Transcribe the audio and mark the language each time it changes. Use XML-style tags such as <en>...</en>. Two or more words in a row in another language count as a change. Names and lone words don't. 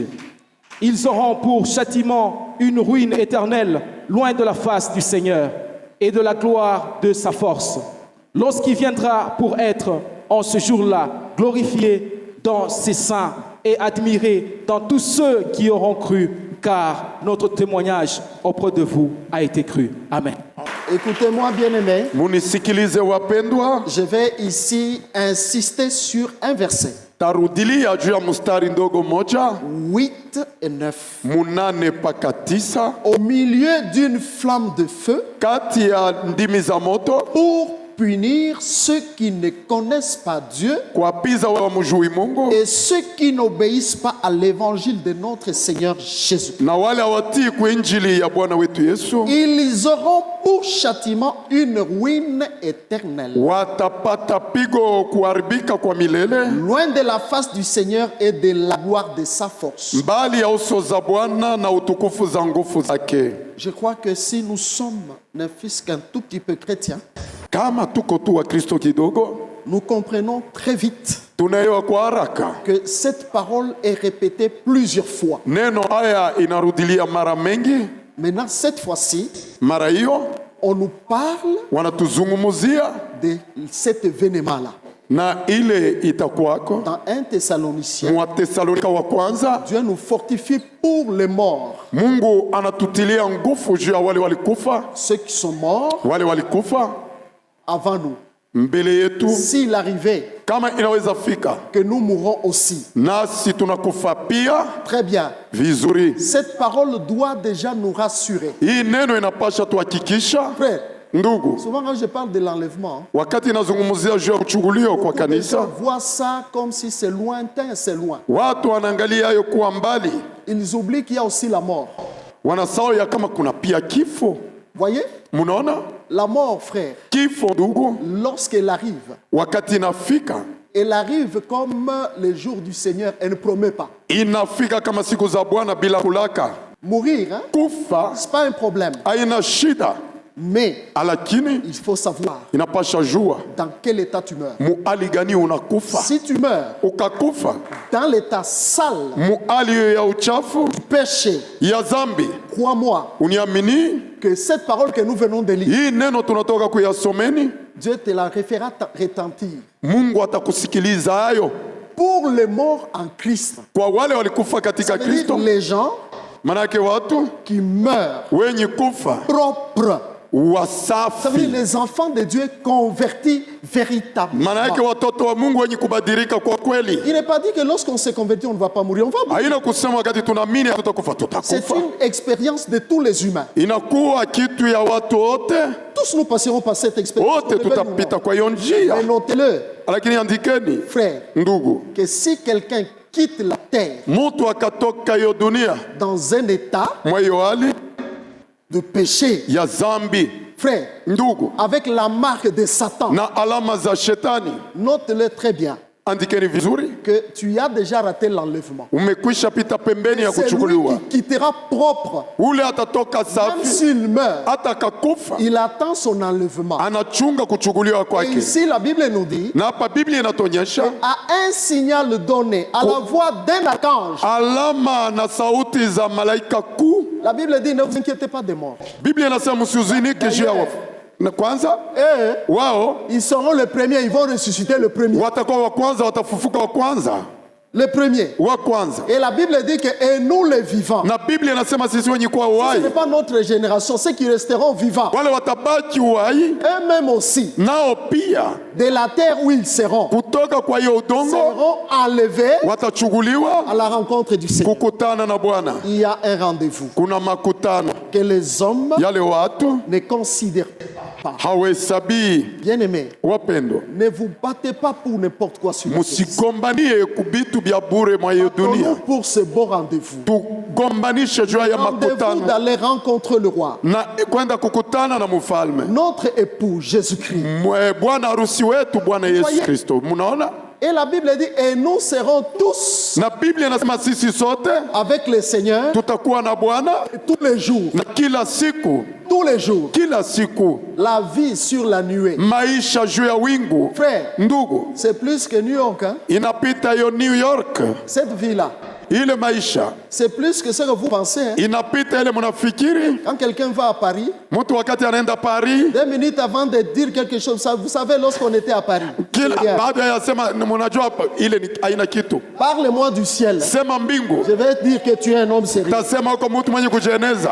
<fr>Ils auront pour châtiment une ruine éternelle, loin de la face du Seigneur et de la gloire de sa force, lorsqu'il viendra pour être, en ce jour-là, glorifié dans ses saints et admiré dans tous ceux qui auront cru, car notre témoignage auprès de vous a été cru. Amen. Écoutez-moi, bien-aimés.</fr> <sw>Munisikilize wapendwa,</sw> <fr>Je vais ici insister sur un verset.</fr> <sw>Tarudilia juu ya mstari ndogo moja</sw> <fr>8 et 9.</fr> <sw>8 mpaka 9.</sw> <fr>Au milieu d'une flamme de feu,</fr> <sw>Kati ya ndimi za moto</sw> <fr>pour punir ceux qui ne connaissent pas Dieu</fr> <sw>kuwapiza wale wamjui Mungu</sw> <fr>et ceux qui n'obéissent pas à l'évangile de notre Seigneur Jésus.</fr> <sw>na wale hawatii kwa injili ya Bwana wetu Yesu.</sw> <fr>Ils auront pour châtiment une ruine éternelle,</fr> <sw>Watapata pigo kuharibika kwa milele</sw> <fr>loin de la face du Seigneur et de la gloire de sa force.</fr> <sw>mbali ya uso za Bwana na utukufu za nguvu zake.</sw> <fr>Je crois que si nous sommes ne fût-ce qu'un tout petit peu chrétiens,</fr> <sw>Kama tuko tu wa Kristo kidogo,</sw> <fr>nous comprenons très vite</fr> <sw>tunaelewa kwa haraka</sw> <fr>que cette parole est répétée plusieurs fois.</fr> <sw>neno haya inarudilia mara mengi.</sw> <fr>Maintenant, cette fois-ci,</fr> <sw>Mara hiyo</sw> <fr>on nous parle</fr> <sw>wanatuzungumuzia</sw> <fr>de cet événement-là.</fr> <sw>na ile itakuwako</sw> <fr>Dans 1 Thessaloniciens,</fr> <sw>mwa Tesalonika wa kwanza.</sw> <fr>Dieu nous fortifie pour les morts.</fr> <sw>Mungu anatutilia nguvu juu ya wale walikufa,</sw> <fr>Ceux qui sont morts</fr> <sw>wale walikufa</sw> <fr>avant nous.</fr> <sw>mbele yetu.</sw> <fr>S'il arrivait</fr> <sw>Kama inaweza fika</sw> <fr>que nous mourons aussi,</fr> <sw>nasi tunakufa pia</sw> <fr>très bien.</fr> <sw>vizuri.</sw> <fr>Cette parole doit déjà nous rassurer.</fr> <sw>Hii neno inapasha tuhakikisha,</sw> <fr>Frère,</fr> <sw>ndugu,</sw> <fr>souvent quand je parle de l'enlèvement,</fr> <sw>wakati inazungumzia juu ya kuchukuliwa kwa</sw> <fr>beaucoup de gens</fr> <sw>kanisa,</sw> <fr>voient ça comme si c'est lointain, c'est loin.</fr> <sw>watu wanaangalia hayo kuwa mbali,</sw> <fr>Ils oublient qu'il y a aussi la mort.</fr> <sw>wanasahau ya kama kuna pia kifo.</sw> <fr>Voyez,</fr> <sw>Munaona</sw> <fr>la mort, frère,</fr> <sw>kifo, ndugu,</sw> <fr>lorsqu'elle arrive,</fr> <sw>wakati inafika,</sw> <fr>elle arrive comme les jours du Seigneur, elle ne promet pas.</fr> <sw>inafika kama siku za Bwana bila kulaka.</sw> <fr>Mourir, hein,</fr> <sw>Kufa</sw> <fr>c'est pas un problème.</fr> <sw>haina shida,</sw> <fr>Mais</fr> <sw>lakini</sw> <fr>il faut savoir</fr> <sw>inapasha jua</sw> <fr>dans quel état tu meurs.</fr> <sw>muali gani unakufa.</sw> <fr>Si tu meurs</fr> <sw>Ukakufa</sw> <fr>dans l'état sale,</fr> <sw>muali hiyo ya uchafu</sw> <fr>péché,</fr> <sw>ya zambi,</sw> <fr>crois-moi</fr> <sw>uniamini</sw> <fr>que cette parole que nous venons de lire,</fr> <sw>hii neno tunatoka kuyasomeni,</sw> <fr>Dieu te la refera retentir.</fr> <sw>Mungu atakusikiliza hayo.</sw> <fr>Pour les morts en Christ,</fr> <sw>Kwa wale walikufa katika</sw> <fr>ça veut dire</fr> <sw>Kristo,</sw> <fr>les gens</fr> <sw>manake watu</sw> <fr>qui meurent</fr> <sw>wenye kufa</sw> <fr>propres. Ça veut dire</fr> <sw>wasafi,</sw> <fr>les enfants de Dieu convertis véritablement.</fr> <sw>manake watoto wa Mungu wenye kubadilika kwa kweli.</sw> <fr>Il n'est pas dit que lorsqu'on se convertit, on ne va pas mourir. On va mourir.</fr> <sw>Haina kusema wakati tunaamini hatutakufa,</sw> <fr>C'est</fr> <sw>tutakufa.</sw> <fr>une expérience de tous les humains.</fr> <sw>Inakuwa kitu ya watu wote,</sw> <fr>Tous nous passerons par cette expérience.</fr> <sw>wote tutapita kwa hiyo njia.</sw> <fr>Mais notez-le,</fr> <sw>Lakini andikeni</sw> <fr>frère,</fr> <sw>ndugu,</sw> <fr>que si quelqu'un quitte la terre</fr> <sw>mtu akatoka hiyo dunia</sw> <fr>dans un état</fr> <sw>mwa hiyo hali</sw> <fr>de péché,</fr> <sw>ya zambi,</sw> <fr>frère,</fr> <sw>ndugu,</sw> <fr>avec la marque de Satan,</fr> <sw>na alama za shetani,</sw> <fr>note-le très bien,</fr> <sw>andikeni vizuri,</sw> <fr>que tu as déjà raté l'enlèvement.</fr> <sw>umekwisha pita pembeni ya</sw> <fr>C'est lui</fr> <sw>kuchukuliwa.</sw> <fr>qui quittera propre.</fr> <sw>Ule atatoka</sw> <fr>Même</fr> <sw>safi,</sw> <fr>s'il meurt,</fr> <sw>hata akakufa</sw> <fr>il attend son enlèvement.</fr> <sw>anachunga kuchukuliwa</sw> <fr>Et</fr> <sw>kwake.</sw> <fr>ici, la Bible nous dit,</fr> <sw>Na hapa Biblia inatuonyesha</sw> <fr>à un signal donné, à la voix d'un archange,</fr> <sw>alama na sauti za malaika kuu.</sw> <fr>la Bible dit, ne vous inquiétez pas des morts.</fr> <sw>Biblia inasema msihuzunika juu ya wafu. Na kwanza</sw> <fr>Et</fr> <sw>wao</sw> <fr>ils seront les premiers, ils vont ressusciter le premier.</fr> <sw>watakuwa wa kwanza, watafufuka wa kwanza,</sw> <fr>Le premier.</fr> <sw>wa kwanza.</sw> <fr>Et la Bible dit que et nous les vivants,</fr> <sw>Na Biblia inasema sisi wenye kuwa</sw> <fr>ce</fr> <sw>uhai,</sw> <fr>n'est pas notre génération, ceux qui resteront vivants,</fr> <sw>wale watabaki uhai,</sw> <fr>eux-mêmes aussi,</fr> <sw>nao pia</sw> <fr>de la terre où ils seront,</fr> <sw>kutoka kwa hiyo udongo</sw> <fr>seront enlevés</fr> <sw>watachukuliwa</sw> <fr>à la rencontre du Seigneur.</fr> <sw>kukutana na Bwana.</sw> <fr>Il y a un rendez-vous</fr> <sw>Kuna makutano</sw> <fr>que les hommes</fr> <sw>yale watu</sw> <fr>ne considèrent pas.</fr> <sw>hawahesabii.</sw> <fr>Bien-aimés,</fr> <sw>Wapendo,</sw> <fr>ne vous battez pas pour n'importe quoi sur la terre.</fr> <sw>musigombanie kubitu bya bure mwa hiyo</sw> <fr>Battons-nous</fr> <sw>dunia,</sw> <fr>pour ce beau rendez-vous.</fr> <sw>tugombanishe juu ya</sw> <fr>Rendez-vous</fr> <sw>makutano</sw> <fr>d'aller rencontrer le roi,</fr> <sw>na kwenda kukutana na mfalme,</sw> <fr>notre époux Jésus-Christ.</fr> <sw>bwana harusi wetu, Bwana Yesu Kristo. Munaona,</sw> <fr>Et la Bible dit, et nous serons tous</fr> <sw>na Biblia inasema sisi sote</sw> <fr>avec le Seigneur</fr> <sw>tutakuwa na Bwana</sw> <fr>tous les jours.</fr> <sw>na kila siku,</sw> <fr>Tous les jours.</fr> <sw>kila siku,</sw> <fr>La vie sur la nuée.</fr> <sw>maisha juu ya wingu.</sw> <fr>Frère,</fr> <sw>Ndugu,</sw> <fr>c'est plus que New York. Hein?</fr> <sw>inapita hiyo New York.</sw> <fr>Cette vie-là,</fr> <sw>ile maisha</sw> <fr>c'est plus que ce que vous pensez. Hein.</fr> <sw>inapita ile mnafikiri.</sw> <fr>Quand quelqu'un va à Paris,</fr> <sw>Mtu wakati anaenda Paris,</sw> <fr>2 minutes avant de dire quelque chose, vous savez, lorsqu'on était à Paris,</fr> <sw>kila baada ya sema mnajua ile ni aina kitu.</sw> <fr>parle-moi du ciel.</fr> <sw>Sema mbingu.</sw> <fr>Je vais dire que tu es un homme sérieux.</fr> <sw>Tasema uko mtu mwenye kujeneza.</sw>